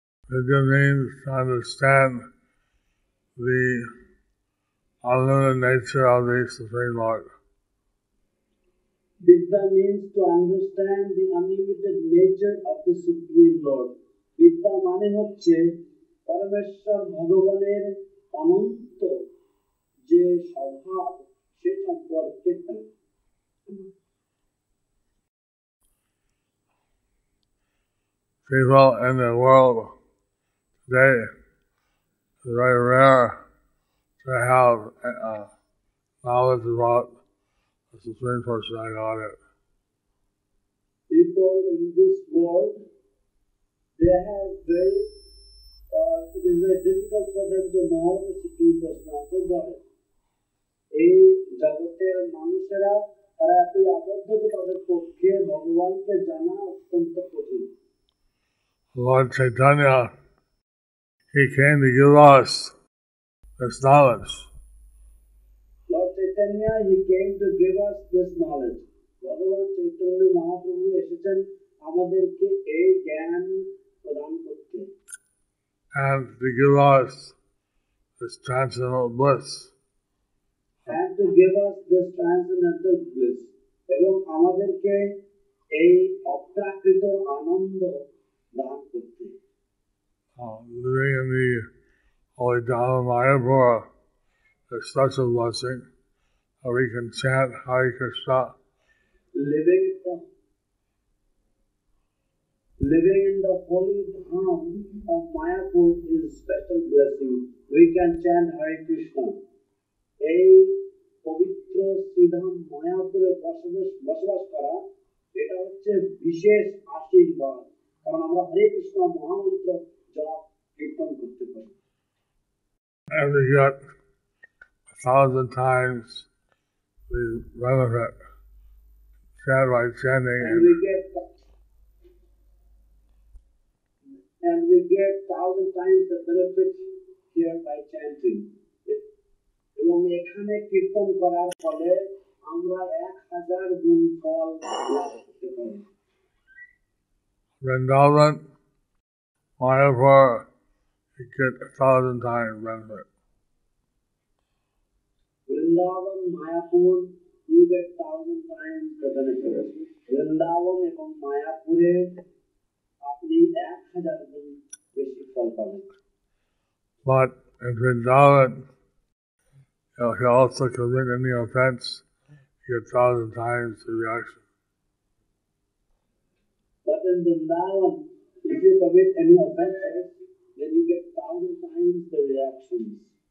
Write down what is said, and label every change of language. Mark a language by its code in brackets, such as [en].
[en] Vidya means to understand the unlimited nature of the Supreme Lord. Vidya means to understand the unlimited nature of the Supreme Lord. [bn] বিদ্যা মানে হচ্ছে পরমেশ্বর ভগবানের অনন্ত যে স্বভাব সে সম্পর্কে। [en] People in the world today, it's very rare to have knowledge about the Supreme Personality Godhead. People in this world, they have it is very difficult for them to know the Supreme Personality Godhead. [bn] এই জগতের মানুষেরা তারা এতই আবদ্ধ যে তাদের পক্ষে ভগবানকে জানা অত্যন্ত কঠিন। [en] Lord Chaitanya, he came to give us this knowledge. Lord Chaitanya, he came to give us this knowledge. [bn] ভগবান চৈতন্য মহাপ্রভু এসেছেন আমাদেরকে এই জ্ঞান প্রদান করতে। [en] And to give us this transcendental bliss. And to give us this transcendental bliss. [bn] এবং আমাদেরকে এই অপ্রাকৃত আনন্দ দান করতে। [en] Living in the holy town of Mayapur is such a blessing that we can chant Hare Krishna. Living living in the holy dham of Mayapur is special blessing. We can chant Hare Krishna. [bn] এই পবিত্র শ্রীধাম মায়াপুরে বসবাস করা এটা হচ্ছে বিশেষ আশীর্বাদ, কারণ আমরা হরে কৃষ্ণ মহামন্ত্র জপ কীর্তন করতে পারি। [en] And we get 1,000 times the benefit by chanting. And we get 1,000 times the benefit here by chanting. [bn] এবং এখানে কীর্তন করার ফলে আমরা 1,000 গুণ ফল লাভ করতে পারি। [en] Vrindavan, Mayapur, you get 1,000 times benefit. Vrindavan, Mayapur, you get 1,000 times the benefit. [bn] Vrindavan এবং মায়াপুরে আপনি 1,000 গুণ বেশি ফল পাবেন। [en] But in Vrindavan, if you also commit any offense, you get 1,000 times the reaction. But in Vrindavan, if you commit any offenses, then you get 1,000 times the reactions.